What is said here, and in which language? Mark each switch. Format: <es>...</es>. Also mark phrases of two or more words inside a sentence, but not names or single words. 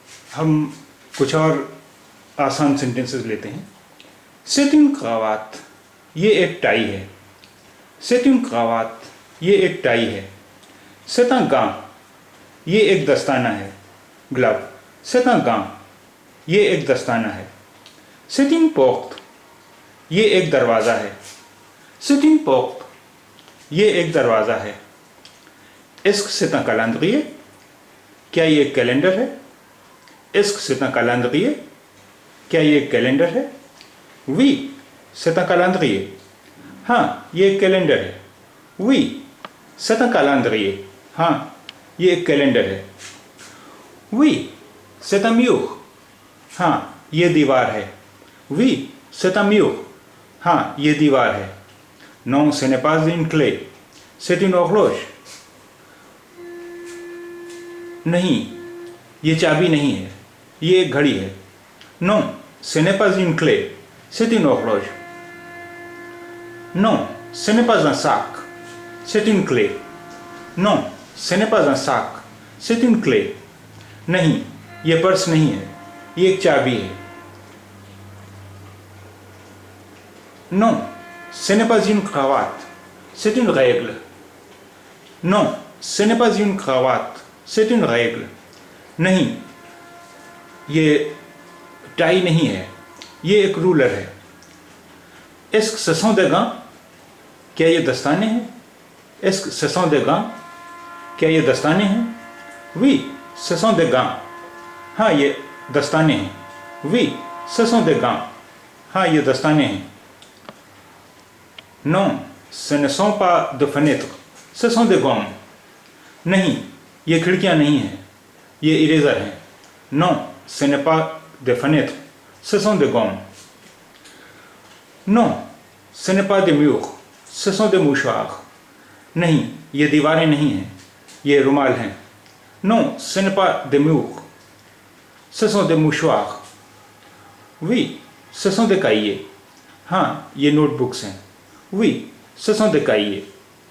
<hi>हम कुछ और आसान सेंटेंसेस लेते हैं।</hi> <fr>C'est une cravate,</fr> <hi>ये एक टाई है।</hi> <fr>C'est une cravate,</fr> <hi>ये एक टाई है।</hi> <fr>C'est un gant,</fr> <hi>ये एक दस्ताना है। ग्लव।</hi> <fr>C'est un gant,</fr> <hi>ये एक दस्ताना है।</hi> <fr>C'est une porte,</fr> <hi>ये एक दरवाज़ा है।</hi> <fr>C'est une porte,</fr> <hi>ये एक दरवाज़ा है।</hi> <fr>Est-ce que c'est un calendrier,</fr> <hi>क्या ये एक कैलेंडर है?</hi> <fr>Est-ce que c'est un calendrier,</fr> <hi>क्या ये एक कैलेंडर है?</hi> <fr>Oui, c'est un calendrier,</fr> <hi>हाँ ये एक कैलेंडर है।</hi> <fr>Oui, c'est un calendrier,</fr> <hi>हाँ ये एक कैलेंडर है।</hi> <fr>Oui, c'est un mur,</fr> <hi>हाँ ये दीवार है।</hi> <fr>Oui, c'est un mur,</fr> <hi>हाँ ये दीवार है।</hi> <fr>Non, ce n'est pas une clé, c'est une horloge,</fr> <hi>नहीं ये चाबी नहीं है, ये एक घड़ी है।</hi> <fr>Non, ce n'est pas une clé, c'est une horloge. Non, ce n'est pas un sac, c'est une clé. Non, ce n'est pas un sac, c'est une clé.</fr> <hi>नहीं ये पर्स नहीं है, ये एक चाबी है।</hi> <fr>Non, ce n'est pas une cravate, c'est une règle. Non, ce n'est pas une cravate, c'est une règle.</fr> <hi>नहीं ये टाई नहीं है, ये एक रूलर है।</hi> <fr>Est-ce que ce sont des gants,</fr> <hi>क्या ये दस्ताने हैं?</hi> <fr>Est-ce que ce sont des gants,</fr> <hi>क्या ये दस्ताने हैं?</hi> <fr>Oui, ce sont des gants,</fr> <hi>हाँ ये दस्ताने हैं।</hi> <fr>Oui, ce sont des gants,</fr> <hi>हाँ ये दस्ताने हैं।</hi> <fr>Non, ce ne sont pas de fenêtres, ce sont des gommes.</fr> <hi>नहीं ये खिड़कियाँ नहीं हैं, ये इरेज़र हैं।</hi> <fr>Non, ce n'est pas des fenêtres, ce sont des gommes. Non, ce n'est pas des murs, ce sont des mouchoirs.</fr> <hi>नहीं ये दीवारें नहीं हैं, ये रुमाल हैं।</hi> <fr>Non, ce n'est pas des murs, ce sont des mouchoirs. Oui, ce sont des cahiers,</fr> <hi>हाँ ये नोटबुक्स हैं।</hi> <fr>Oui, ce sont des cahiers.</fr>